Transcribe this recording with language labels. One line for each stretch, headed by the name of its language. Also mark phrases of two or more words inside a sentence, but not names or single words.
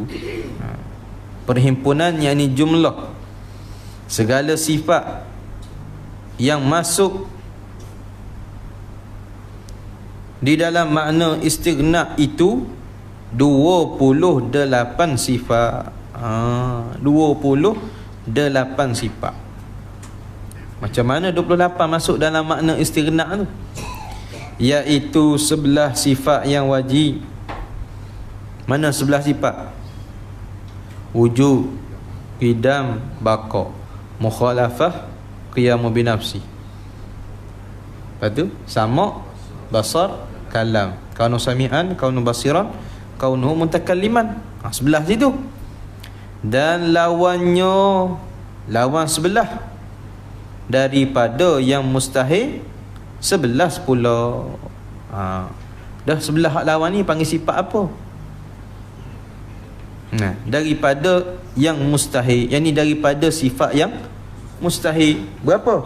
Malay: Perhimpunan yakni jumlah segala sifat yang masuk di dalam makna istighna itu 28 sifat. 28 sifat. Macam mana 28 masuk dalam makna istighna tu? Iaitu 11 sifat yang wajib. Mana 11 sifat? Wujud, qidam, baqa, mukhalafah,
Arabic: قيامه بنفسه.
Malay: Lepas tu sama,
Arabic: بصر كلام كونه سميعا كونه بصيرا كونه متكلما.
Malay: 11 situ. Dan lawan sebelah daripada yang mustahil 11 pula. Dah sebelah hak lawan ni panggil sifat apa? Daripada yang mustahil, yakni daripada sifat yang mustahil berapa?